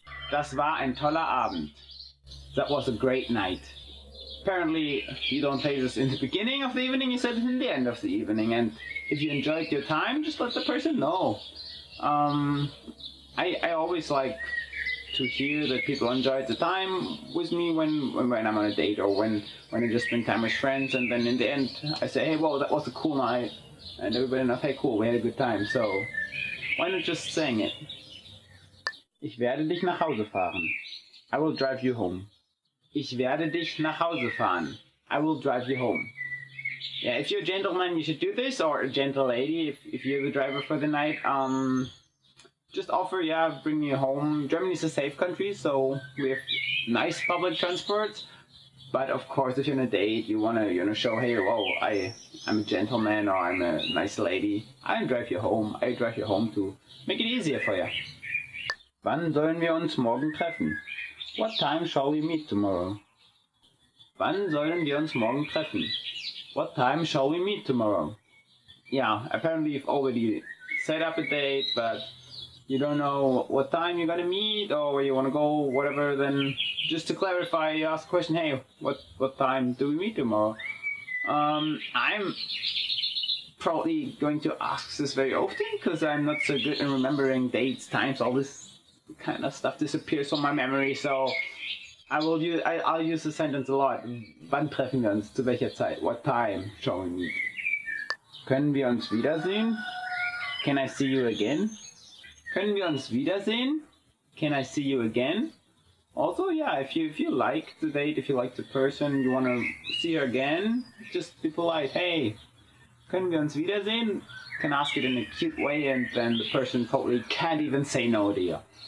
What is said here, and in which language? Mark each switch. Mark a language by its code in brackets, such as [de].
[de] Das war ein toller Abend. [en] That was a great night. Apparently, you don't say this in the beginning of the evening, you said it in the end of the evening. And if you enjoyed your time, just let the person know. I always like to hear that people enjoyed the time with me when I'm on a date, or when I just spend time with friends, and then in the end I say, hey, well, that was a cool night. And everybody knows, hey, cool, we had a good time. So, why not just sing it? [de] Ich werde dich nach Hause fahren. [en] I will drive you home. [de] Ich werde dich nach Hause fahren. [en] I will drive you home. Yeah, if you're a gentleman, you should do this, or a gentle lady, if you're the driver for the night. Just offer, yeah, bring you home. Germany is a safe country, so we have nice public transport. But of course, if you're on a date, you wanna show, hey, whoa, I'm a gentleman, or I'm a nice lady. I'll drive you home. I drive you home to make it easier for you. [de] Wann sollen wir uns morgen treffen? [en] What time shall we meet tomorrow? [de] Wann sollen wir uns morgen treffen? [en] What time shall we meet tomorrow? Yeah, apparently you've already set up a date, but you don't know what time you're gonna meet or where you wanna go, whatever, then just to clarify, you ask the question, hey, what time do we meet tomorrow? I'm probably going to ask this very often, because I'm not so good in remembering dates, times, all this kind of stuff disappears from my memory, so I'll use the sentence a lot. [de] Wann treffen wir uns? Zu welcher Zeit? [en] What time shall we meet? [de] Können wir uns wiedersehen? [en] Can I see you again? [de] Können wir uns wiedersehen? [en] Can I see you again? Also, yeah, if you like the date, if you like the person, you want to see her again, just be polite. [de] Hey, können wir uns wiedersehen? [en] You can ask it in a cute way, and then the person probably can't even say no to you.